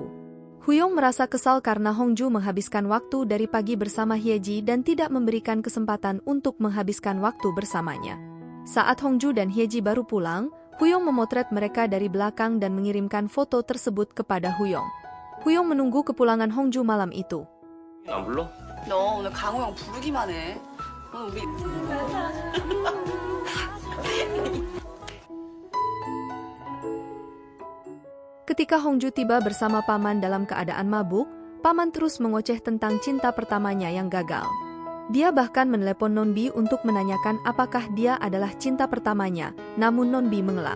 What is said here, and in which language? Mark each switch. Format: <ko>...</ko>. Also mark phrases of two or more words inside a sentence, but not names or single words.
<id>Huyong merasa kesal karena Hongju menghabiskan waktu dari pagi bersama Hyeji dan tidak memberikan kesempatan untuk menghabiskan waktu bersamanya. Saat Hongju dan Hyeji baru pulang, Huyong memotret mereka dari belakang dan mengirimkan foto tersebut kepada Huyong. Huyong menunggu kepulangan Hongju malam itu.</id> <ko>안 불러? 너 오늘 강호 형 부르기만 해. 오늘 우리</ko> <id>Ketika Hongju tiba bersama paman dalam keadaan mabuk, paman terus mengoceh tentang cinta pertamanya yang gagal. Dia bahkan menelepon Nonbi untuk menanyakan apakah dia adalah cinta pertamanya, namun Nonbi mengelak.</id>